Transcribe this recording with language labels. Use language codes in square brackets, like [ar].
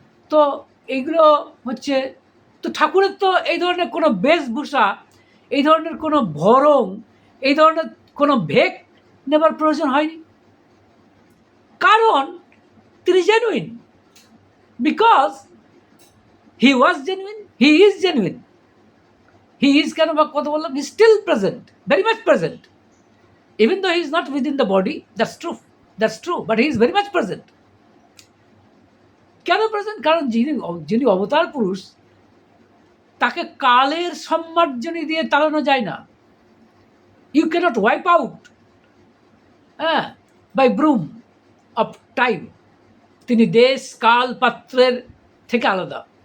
[bn] তো এইগুলো হচ্ছে, তো ঠাকুরের তো এই ধরনের কোনো বেশভূষা, এই ধরনের কোনো ভরং, এই ধরনের কোনো ভেক নেবার প্রয়োজন হয়নি, কারণ তিনি genuine. [en] Because he was genuine, he is genuine. He is [bn] কেন বা কথা বললাম, [en] He still present, very much present, even though he is not within the body. That's true, but he is very much present. [bn] কেন present? কারণ যিনি অবতার পুরুষ, তাকে কালের সম্মার্জনী দিয়ে তাড়ানো যায় না। [en] You cannot wipe out by broom of time. [bn] তিনি দেশ কাল পাত্রের থেকে আলাদা।